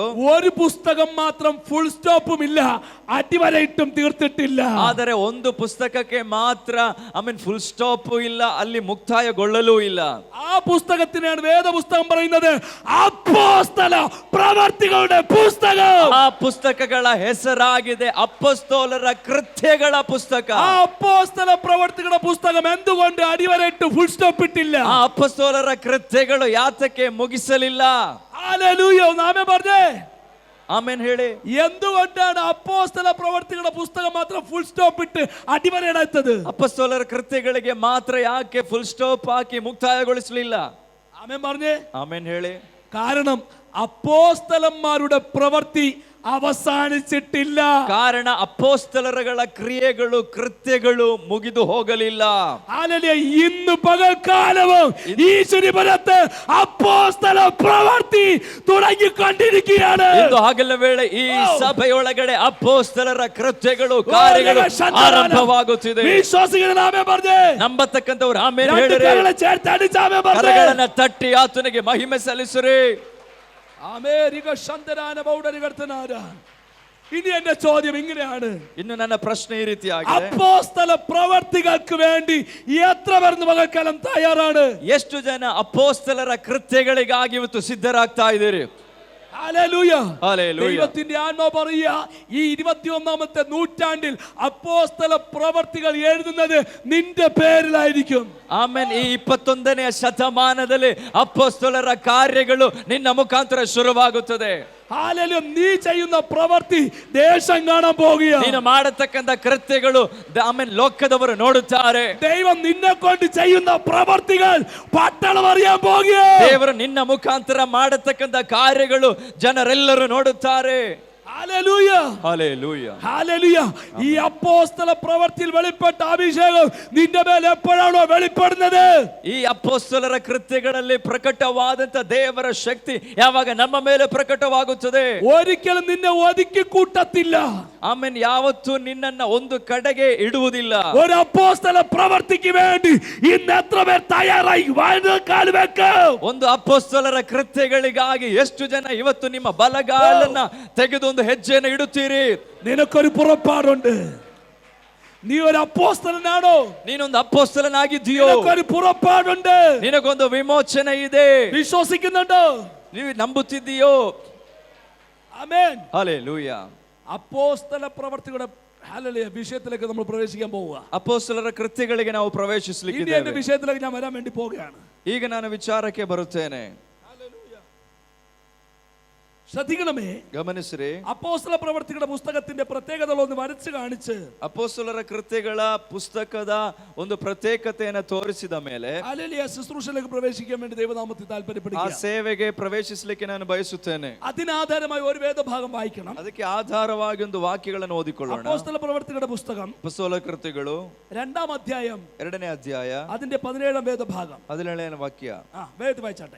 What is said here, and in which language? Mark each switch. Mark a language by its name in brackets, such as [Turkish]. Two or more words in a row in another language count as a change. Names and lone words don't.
[Malayalam] ഒരു പുസ്തകം മാത്രം [English] full stop [Malayalam] ഇല്ല, അടിവരയിട്ടും തീർത്തിട്ടില്ല. [Kannada] ಆದರೆ ಒಂದು ಪುಸ್ತಕಕ್ಕೆ ಮಾತ್ರ [English] full stop [Kannada] ಇಲ್ಲ, ಅಲ್ಲಿ ಮುಕ್ತಾಯಗೊಳ್ಳಲೂ ಇಲ್ಲ. [Malayalam] ആ പുസ്തകത്തിനാണ് വേദപുസ്തകം പറയുന്നത് അപ്പോസ്തല പ്രവർത്തികളുടെ പുസ്തകം. [Kannada] ಆ ಪುಸ್ತಕಗಳ ಹೆಸರಾಗಿದೆ ಅಪೊಸ್ತಲರ ಕೃತ್ಯಗಳ ಪುಸ್ತಕ. [Malayalam] ആ അപ്പോസ്തല പ്രവർത്തികളുടെ പുസ്തകം എന്തുകൊണ്ട് അടിവരയിട്ട് [English] full stop [Malayalam] ഇട്ടില്ല? [Kannada] ಆ ಅಪೊಸ್ತಲರ ಕೃತ್ಯಗಳು ಯಾತಕ್ಕೆ ಮುಗಿಸಲಿಲ್ಲ? [Malayalam] ഹല്ലേലൂയ. നാമേ പറഞ്ഞേ. [Kannada] ಆಮೇನ್ ಹೇಳಿ. [Malayalam] എന്തുകൊണ്ടാണ് അപ്പോസ്തല പ്രവർത്തികളുടെ പുസ്തകം മാത്രം [English] full stop [Malayalam] ഇട്ട് അടിവരയിടാത്തത്? [Kannada] ಅಪೊಸ್ತಲರ ಕೃತ್ಯಗಳಿಗೆ ಮಾತ್ರ ಯಾಕೆ [English] full stop [Kannada] ಹಾಕಿ ಮುಕ್ತಾಯಗೊಳಿಸಲಿಲ್ಲ? [Malayalam] ആമേൻ പറഞ്ഞേ. [Kannada] ಆಮೇನ್ ಹೇಳಿ. [Malayalam] കാരണം അപ്പോസ്തലന്മാരുടെ പ്രവൃത്തി അവസാനിച്ചിട്ടില്ല. [Kannada] ಕಾರಣ ಅಪೊಸ್ತಲರುಗಳ ಕ್ರಿಯೆಗಳು ಕೃತ್ಯಗಳು ಮುಗಿದು ಹೋಗಲಿಲ್ಲ. [Malayalam] ഹല്ലേലൂയ. ഇന്ന് പകൽക്കാലവും ഈശ്വരപുരത്ത് അപ്പോസ്തല പ്രവൃത്തി തുടങ്ങിക്കൊണ്ടിരിക്കുകയാണ്. [Kannada] ಇಂದು ಹಗಲ ವೇಳೆ ಈ ಸಭೆಯೊಳಗಡೆ ಅಪೊಸ್ತಲರ ಕೃತ್ಯಗಳು ಕಾರ್ಯಗಳು ಆರಂಭವಾಗುತ್ತಿದೆ. [Malayalam] വിശ്വാസികളുടെ ആമേൻ പറഞ്ഞേ. [Kannada] ನಂಬತಕ್ಕಂತವರು ಆಮೇನ್ [Malayalam] രണ്ട് [Kannada] ಹೇಳಿರಿ. [Malayalam] കരങ്ങളെ ചേർത്ത് അടിച്ച് ആമേൻ പറഞ്ഞേ. [Kannada] ಕರಗಳನ್ನ ತಟ್ಟಿ ಆತನಿಗೆ ಮಹಿಮೆ ಸಲ್ಲಿಸಿರಿ. അമേരിക ശന്തരാന ബൗഡരികർത്തനാര. [Malayalam] ഇനി എന്റെ ചോദ്യം ഇങ്ങനെയാണ്. [Kannada] ಇನ್ನು ನನ್ನ ಪ್ರಶ್ನೆ ಈ ರೀತಿಯಾಗಿದೆ. [Malayalam] അപ്പോസ്തല പ്രവർത്തികൾക്ക് വേണ്ടി എത്ര പേർ പകൽക്കാലം തയ്യാറാണ്? [Kannada] ಎಷ್ಟು ಜನ ಅಪೊಸ್ತಲರ ಕೃತ್ಯಗಳಿಗಾಗಿ ಇವತ್ತು ಸಿದ್ಧರಾಗ್ತಾ ಇದ್ದೀರಿ? [Malayalam] ഹല്ലേലൂയ. ഹല്ലേലൂയ. ദൈവത്തിന്റെ ആത്മാവ് പറയുക, ഈ 21ാമത്തെ നൂറ്റാണ്ടിൽ അപ്പോസ്തല പ്രവർത്തികൾ എഴുതുന്നത് നിന്റെ പേരിലായിരിക്കും. [Kannada] ಆಮೇನ್. ಈ 21ನೇ ಶತಮಾನದಲ್ಲಿ ಅಪೊಸ್ತಲರ ಕಾರ್ಯಗಳು ನಿನ್ನ ಮುಖಾಂತರ ಶುರುವಾಗುತ್ತದೆ. [Malayalam] ഹല്ലേലൂയ. നീ ചെയ്യുന്ന പ്രവൃത്തി ദേശം കാണാൻ പോകുകയാണ്. [Kannada] ನೀನು ಮಾಡತಕ್ಕಂತ ಕೃತ್ಯಗಳು ಆಮೇನ್ ಲೋಕದವರು ನೋಡುತ್ತಾರೆ. [Malayalam] ദൈവം നിന്നെ കൊണ്ട് ചെയ്യുന്ന പ്രവൃത്തികൾ പട്ടണം അറിയാൻ പോകുകയാണ്. [Kannada] ದೇವರು ನಿನ್ನ ಮುಖಾಂತರ ಮಾಡತಕ್ಕಂತ ಕಾರ್ಯಗಳು ಜನರೆಲ್ಲರೂ ನೋಡುತ್ತಾರೆ. [Malayalam] ഹല്ലേലൂയ. ഹല്ലേലൂയ. ഹല്ലേലൂയ. ഈ അപ്പോസ്തല പ്രവൃത്തിയിൽ വെളിപ്പെട്ട അഭിഷേകം നിന്റെ മേൽ എപ്പോഴാണോ വെളിപ്പെടുന്നത്? [Kannada] ಈ ಅಪೊಸ್ತಲರ ಕೃತ್ಯಗಳಲ್ಲಿ ಪ್ರಕಟವಾದಂತ ದೇವರ ಶಕ್ತಿ ಯಾವಾಗ ನಮ್ಮ ಮೇಲೆ ಪ್ರಕಟವಾಗುತ್ತದೆ, [Malayalam] ഒരിക്കലും നിന്നെ ഒതുക്കി കൂട്ടത്തില്ല. [Kannada] ಆಮೇನ್ ಯಾವತ್ತೂ ನಿನ್ನನ್ನ ಒಂದು ಕಡೆಗೆ ಇಡುವುದಿಲ್ಲ. [Malayalam] ഒരു അപ്പോസ്തല പ്രവൃത്തിക്ക് വേണ്ടി ഇന്ന് എത്ര പേർ തയ്യാറായി കാല് വെക്കും? [Kannada] ಒಂದು ಅಪೊಸ್ತಲರ ಕೃತ್ಯಗಳಿಗಾಗಿ ಎಷ್ಟು ಜನ ಇವತ್ತು ನಿಮ್ಮ ಬಲಗಾಲನ್ನ ತೆಗೆದು ಒಂದು ಹೆಜ್ಜೆಯನ್ನು ಇಡುತ್ತೀರಿ? [Malayalam] നിനക്കൊരു പുറപ്പാടുണ്ട്. നീ ഒരു അപ്പോസ്തലനാണോ? [Kannada] ನೀನೊಂದು ಅಪೊಸ್ತಲನಾಗಿದ್ದೀಯೋ? [Malayalam] നിനക്കൊരു പുറപ്പാടുണ്ട്. [Kannada] ನಿನಗೊಂದು ವಿಮೋಚನೆ ಇದೆ. [Malayalam] വിശ്വസിക്കുന്നുണ്ടോ? [Kannada] ನೀವು ನಂಬುತ್ತಿದ್ದೀಯೋ? [Malayalam] ആമേൻ. ഹല്ലേലൂയ. അപ്പോസ്തല പ്രവർത്തികളുടെ ഹല്ലേലൂയ വിഷയത്തിലേക്ക് നമ്മൾ പ്രവേശിക്കാൻ പോവുക. [Kannada] ಅಪೊಸ್ತಲರ ಕೃತ್ಯಗಳಿಗೆ ನಾವು [Malayalam] ഇനി എന്റെ [Kannada] ಪ್ರವೇಶಿಸಲಿಕ್ಕಿದ್ದೇವೆ. [Malayalam] വിഷയത്തിലേക്ക് ഞാൻ വരാൻ വേണ്ടി പോവുകയാണ്. [Kannada] ಈಗ ನಾನು ವಿಚಾರಕ್ಕೆ ಬರುತ್ತೇನೆ. [Malayalam] ശ്രദ്ധിക്കണമേ. [Kannada] ಗಮನಿಸಿರಿ. [Malayalam] അപ്പോസ്തല പ്രവർത്തികളുടെ പുസ്തകത്തിന്റെ പ്രത്യേകതകളൊന്ന് വരച്ചു കാണിച്ച് [Kannada] ಅಪೊಸ್ತಲರ ಕೃತ್ಯಗಳ ಪುಸ್ತಕದ ಒಂದು ಪ್ರತ್ಯೇಕತೆಯನ್ನು ತೋರಿಸಿದ ಮೇಲೆ [Malayalam] ഹല്ലേലൂയ ശുശ്രൂഷയിലേക്ക് പ്രവേശിക്കാൻ വേണ്ടി ദൈവനാമത്തിൽ [Kannada] ಆ [Malayalam] താല്പര്യപ്പെടുക. [Kannada] ಸೇವೆಗೆ ಪ್ರವೇಶಿಸಲಿಕ್ಕೆ ನಾನು ಬಯಸುತ್ತೇನೆ. [Malayalam] അതിനാധാരമായി ഒരു വേദഭാഗം വായിക്കണം. [Kannada] ಅದಕ್ಕೆ ಆಧಾರವಾಗಿ ಒಂದು ವಾಕ್ಯಗಳನ್ನು ಓದಿಕೊಳ್ಳೋಣ. [Malayalam] അപ്പോസ്തല പ്രവർത്തികളുടെ പുസ്തകം [Kannada] ಅಪೊಸ್ತಲ ಕೃತ್ಯಗಳು [Malayalam] 2ാം അധ്യായം [Kannada] 2ನೇ ಅಧ್ಯಾಯ [Malayalam] അതിന്റെ 17ാം വേദഭാഗം. [Kannada] 17ನೇ ವಾಕ್ಯ, [Malayalam] വേദ വായിച്ചാട്ടെ.